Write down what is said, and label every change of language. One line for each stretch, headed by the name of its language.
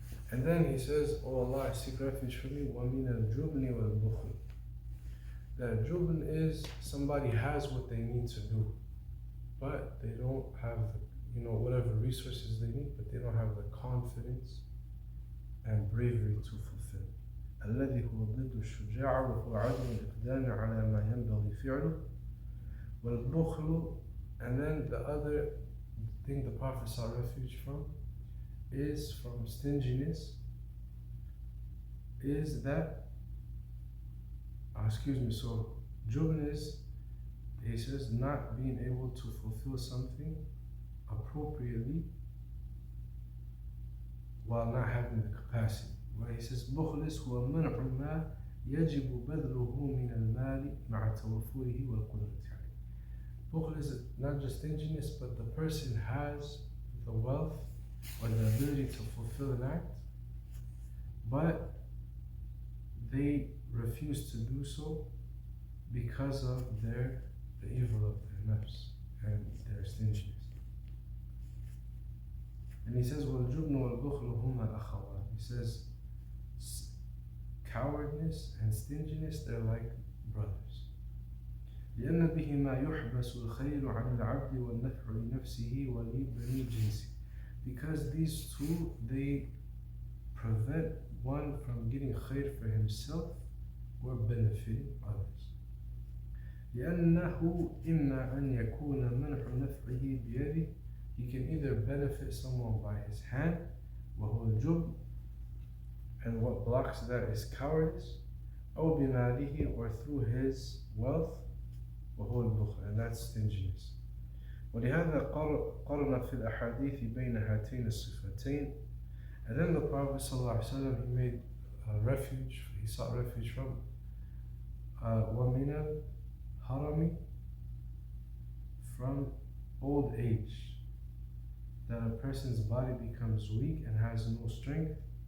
English: And then he says, "Oh Allah, I seek refuge from you,
Arabic: وَمِنَ الْجُبْنِ وَالْبُخْلِ."
English: That jubn is somebody has what they need to do, but they don't have the, whatever resources they need, but they don't have the confidence and bravery to fulfill.
Arabic: الذي هو ضد الشجاع وهو عدم الإقدام على ما ينبغي فعله والبخل.
English: And then the other thing the Prophet sought refuge from is from stinginess, is that, so jubn is, he says, not being able to fulfill something appropriately while not having the capacity. Where he says,
Arabic: بخل هو منع ما يجب بذله من المال مع توفره والقدرة عليه.
English: Bukhl is not just stinginess, but the person has the wealth or the ability to fulfill an act, but they refuse to do so because of the evil of their nafs and their stinginess. And he says,
Arabic: وَالْجُبْنُ وَالْبُخْلُ هُمَا الْأَخَوَانِ.
English: He says, cowardness and stinginess, they're like brothers.
Arabic: لأن بهما يحبس الخير عن العبد والنفع لنفسه ولبني جنسه.
English: Because these two, they prevent one from getting khair for himself or benefiting others.
Arabic: لأنه إما أن يكون منع نفعه بيده.
English: He can either benefit someone by his hand,
Arabic: وهو الجبن,
English: and what blocks that is cowardice,
Arabic: أو بماله,
English: or through his wealth,
Arabic: وهو البخل,
English: and that's stinginess.
Arabic: ولهذا قرن في الأحاديث بين هاتين الصفتين.
English: And then the Prophet ﷺ, he made refuge, he sought refuge from
Arabic: وَمِنَ الْهَرَمِ,
English: from old age, that a person's body becomes weak and has no strength.